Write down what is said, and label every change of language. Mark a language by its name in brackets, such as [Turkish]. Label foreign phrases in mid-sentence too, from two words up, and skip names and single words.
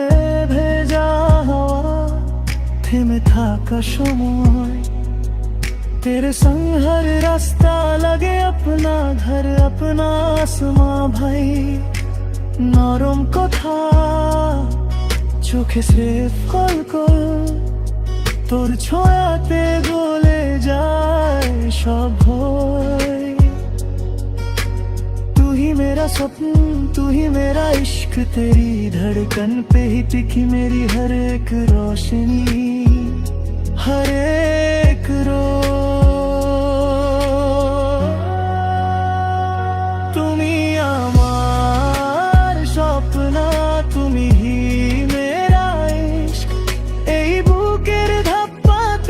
[Bangla] ভেজা হাওয়া থেমে থাকা সময়, [Hindi] तेरे संग हर रास्ता लगे अपना घर अपना आसमां भाई [Bangla] নরম কথা চোখে স্রেফ কলকল তোর ছোঁয়াতে গলে যায় সব ভয় [Hindi] तू ही मेरा स्वप्न तू ही मेरा इश्क तेरी धड़कन पे ही टिकी मेरी हर एक रोशनी हर एक [Bangla] তুমি আমার স্বপ্ন তুমি [Hindi] ही मेरा इश्क [Bangla] এই বুকের ধাপ্পাতে